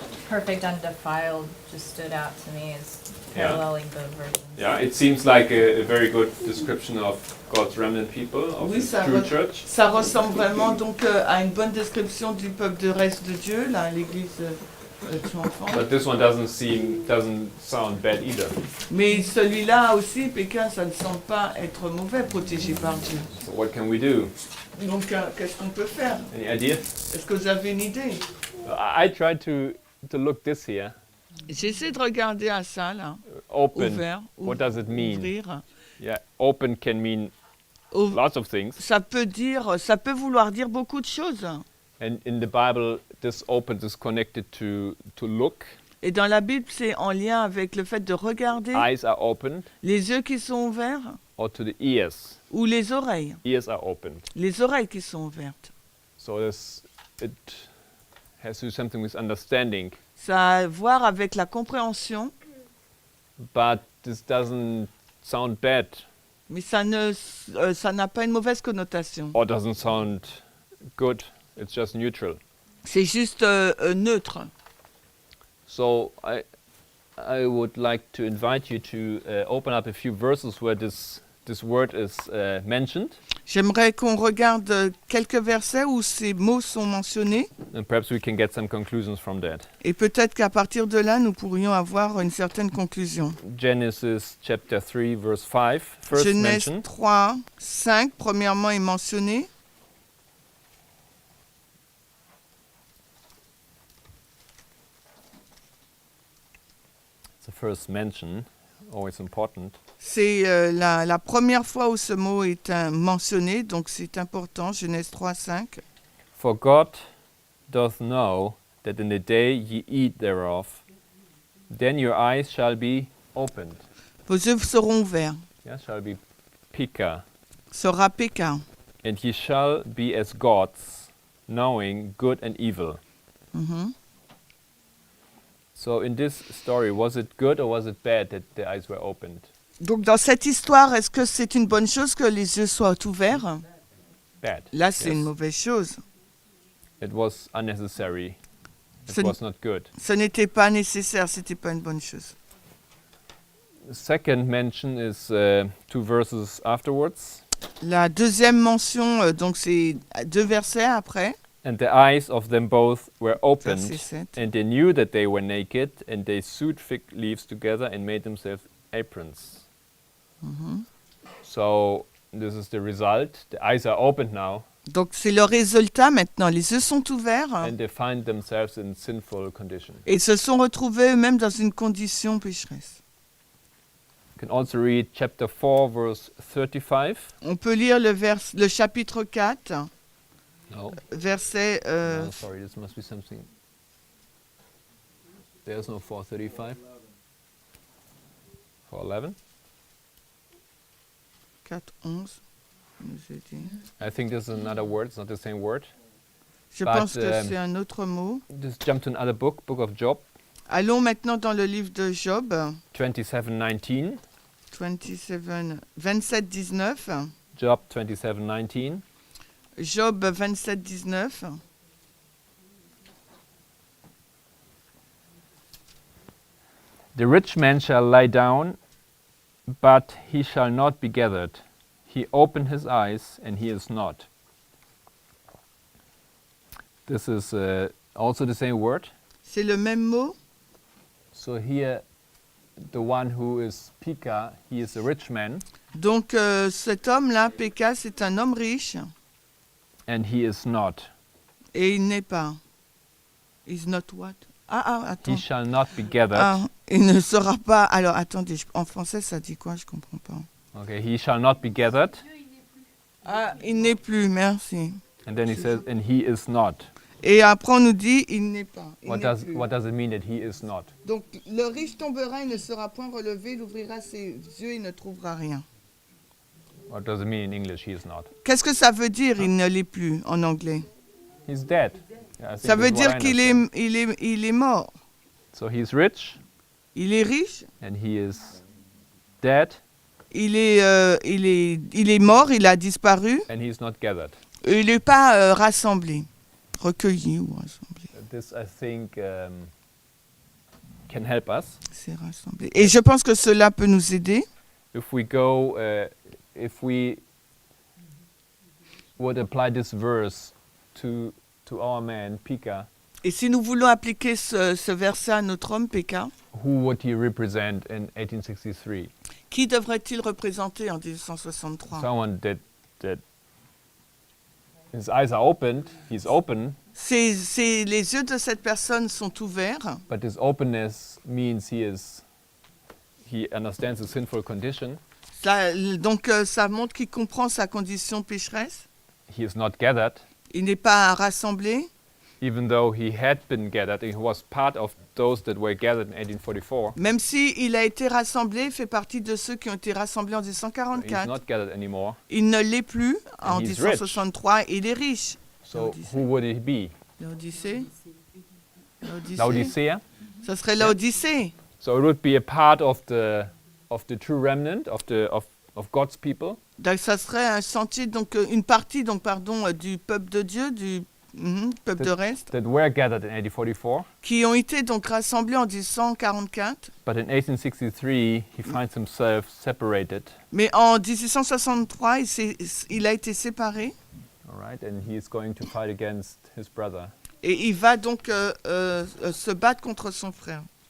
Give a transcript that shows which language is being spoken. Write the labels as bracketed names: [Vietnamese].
[English] perfect, undefiled just stood out to me as Yeah. paralleling both versions. Yeah, it seems like a very good description of God's remnant people, of [French] Oui, [English] the [French] ça [English] true re- church. [French] Ça ressemble vraiment donc à une bonne description du peuple de reste de Dieu, là, l'église triomphante. [English] But this one doesn't sound bad either. [French] Mais celui-là aussi, Pékin, ça ne semble pas être mauvais, protégé par Dieu. [English] So what can we do? [French] Donc, qu'est-ce qu'on peut faire? [English] Any idea? [French] Est-ce que vous avez une idée? [English] I tried to look this here. [French] J'essaie de regarder à ça, là. [English] Open. [French] Ouvert. [English] What does it mean? [French] Ouvrir. [English] Yeah, open can mean [French] Ouv- [English] lots of things. [French] Ça peut vouloir dire beaucoup de choses. [English] And in the Bible, this open is connected to look. [French] Et dans la Bible, c'est en lien avec le fait de regarder, [English] Eyes are opened, [French] les yeux qui sont ouverts, [English] or to the ears. [French] ou les oreilles. [English] Ears are opened. [French] Les oreilles qui sont ouvertes. [English] So it has to do something with understanding. [French] Ça a à voir avec la compréhension, [English] But this doesn't sound bad [French] mais ça n'a pas une mauvaise connotation. [English] or doesn't sound good. It's just neutral. [French] C'est juste neutre. [English] So I would like to invite you to open up a few verses where this word is mentioned, [French] J'aimerais qu'on regarde quelques versets où ces mots sont mentionnés, [English] and perhaps we can get some conclusions from that. [French] et peut-être qu'à partir de là, nous pourrions avoir une certaine conclusion. [English] Genesis chapter 3 verse 5 first [French] Genèse [English] mentioned. [French] 3, 5, premièrement, est mentionné. [English] It's the first mention. always important. [French] C'est la première fois où ce mot est mentionné, donc c'est important, Genèse 3, 5. [English] For God doth know that in the day ye eat thereof, then your eyes shall be opened. [French] Vos yeux seront ouverts, [English] Yeah, shall be pika. [French] sera Péka. [English] And ye shall be as gods, knowing good and evil. Mhm. So in this story, was it good or was it bad that the eyes were opened? [French] Donc dans cette histoire, est-ce que c'est une bonne chose que les yeux soient ouverts? [English] Bad. [French] Là, c'est [English] Yes. [French] une mauvaise chose. [English] It was unnecessary. It [French] Ce n- [English] was not good. [French] Ce n'était pas nécessaire, c'était pas une bonne chose. [English] The second mention is 2 verses afterwards. [French] La deuxième mention, donc c'est 2 versets après, [English] And the eyes of them both were opened, [French] verset 7. [English] and they knew that they were naked, and they sewed fig leaves together and made themselves aprons. So this is the result. The eyes are opened now, [French] Donc c'est le résultat maintenant. Les yeux sont ouverts [English] and they find themselves in sinful condition. [French] et ils se sont retrouvés eux-mêmes dans une condition pécheresse. [English] You can also read chapter 4, verse 35. [French] On peut lire le chapitre 4, [English] No, [French] verset... [English] no, sorry, this must be something. There's no 4:35. 4:11. [French] 4, 11. nous est dit. [English] I think this is another word. It's not the same word. [French] Je [English] But, [French] pense que c'est un autre mot. [English] Just jump to another book of Job, [French] Allons maintenant dans le livre de Job, [English] 27:19. [French] 27, 19. [English] Job 27:19. [French] Job 27, 19. [English] The rich man shall lie down, but he shall not be gathered. He opened his eyes, and he is not. This is also the same word. [French] C'est le même mot. [English] So here, the one who is Pika, he is a rich man, [French] Donc cet homme-là, Péka, c'est un homme riche [English] and he is not. [French] et il n'est pas. [English] Is not what? [French] Ah, [English] He [French] attends. [English] shall not be gathered. [French] Ah, il ne sera pas. Alors attendez, en français ça dit quoi? Je comprends pas. [English] Okay, he shall not be gathered. [French] Ah, il n'est plus, merci. [English] And then he says, and he is not. [French] Et après on nous dit, il n'est pas. Il [English] What [French] n'est [English] does [French] plus. [English] what does it mean that he is not? [French] Donc le riche tombera, il ne sera point relevé, il ouvrira ses yeux, il ne trouvera rien. [English] What does it mean in English? He is not. [French] Qu'est-ce que ça veut dire, il ne l'est plus, en anglais? [English] He's dead. Yeah, I think [French] Ça veut [English] that's what [French] dire [English] I [French] qu'il [English] understand. [French] il est mort. [English] So he's rich [French] Il est riche, [English] and he is dead [French] il est mort, il a disparu, [English] and he's not gathered. [French] et il n'est pas rassemblé, recueilli ou rassemblé. [English] This I think can help us [French] C'est rassemblé. Et je pense que cela peut nous aider. [English] if we go if we would apply this verse to our man Pika. [French] Et si nous voulons appliquer ce verset à notre homme Péka, [English] Who would he represent in 1863? [French] qui devrait-il représenter en 1863? [English] Someone that his eyes are opened, he's open, [French] Les yeux de cette personne sont ouverts, [English] but his openness means he understands the sinful condition. [French] donc ça montre qu'il comprend sa condition pécheresse. [English] He is not gathered, [French] Il n'est pas rassemblé, [English] even though he had been gathered. He was part of those that were gathered in 1844. [French] même si il a été rassemblé, il fait partie de ceux qui ont été rassemblés en [English] He's [French] 1844. [English] not gathered anymore. [French] Il ne l'est plus en [English] And he's [French] 1863, il est riche. [English] So who would he be? [French] L'Odyssée. [English] Laodicea? [French] Ça serait l'Odyssée. [English] So it would be a part of the true remnant of God's people. [French] Donc ça serait un sentier, donc une partie, donc pardon, du peuple de Dieu, du peuple de reste, [English] that were gathered in 1844. [French] qui ont été donc rassemblés en 1844. [English] But in 1863, he finds himself separated. [French] Mais en 1863, il a été séparé [English] All right, and he is going to fight against his brother. [French] et il va donc se battre contre son frère.